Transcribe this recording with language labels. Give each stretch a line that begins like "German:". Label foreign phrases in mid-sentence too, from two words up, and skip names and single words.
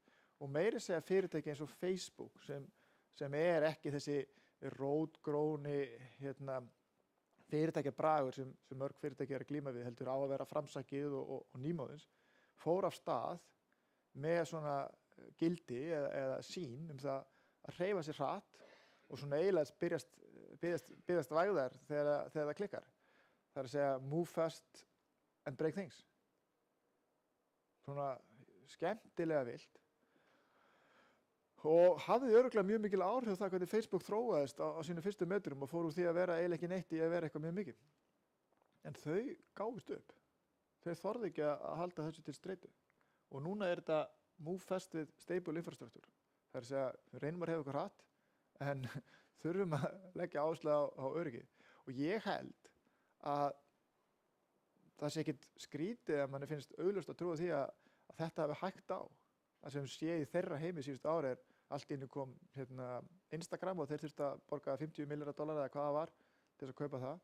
Icelandic: Og meiri segja fyrirtæki eins og Facebook sem ekki þessi rótgróni fyrirtækjabragur sem mörg fyrirtæki að glíma við, heldur á að vera framsækið og nýmóðins, fór af stað með svona gildi eða sýn það að hreyfa sér hratt og svona eiginlega byrjast vægðar þegar það klikkar. Það er að segja
English: move fast and break things.
Icelandic: Svona skemmtilega vilt. Og hafði örugglega mjög mikil áhrif á það hvernig Facebook þróaðist á sínum fyrstu metrum og fór úr því að vera eiginlega ekki neitt í að vera eitthvað mjög mikið. En þau gáfust upp. Þau þorðu ekki að halda þessu til streitu. Og núna er þetta
English: move fast with stable infrastructure.
Icelandic: Það er að segja, við reynum að hefa eitthvað hratt, en þurfum að leggja áherslu á öryggi. Og ég held að það sé ekkit skrítið að manni finnst augljóst að trúa því að þetta hafi hægt á. Það sem sé í þeirra heimi síðustu ári er allt í einu kom Instagram og þeir þurftu að borga $50 milljarðar eða hvað það var til þess að kaupa það.